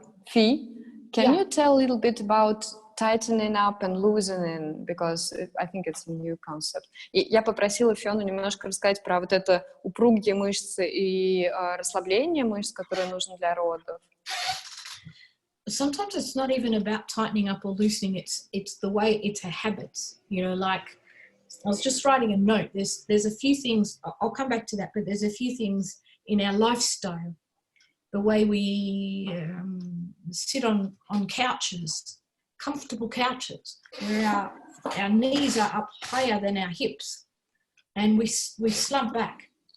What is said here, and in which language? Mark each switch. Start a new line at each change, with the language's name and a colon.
English: Fee, can you tell a little bit about tightening up and loosening, because I think it's a new concept.
Russian: И я попросила Фиону немножко рассказать про вот это упругие мышцы и расслабление мышц, которые нужны для родов.
English: Sometimes it's not even about tightening up or loosening. It's the way, it's a habit. You know, like I was just writing a note. There's a few things. I'll come back to that, but there's a few things in our lifestyle. The way we sit on couches, comfortable couches, where our knees are up higher than our hips, and we slump back.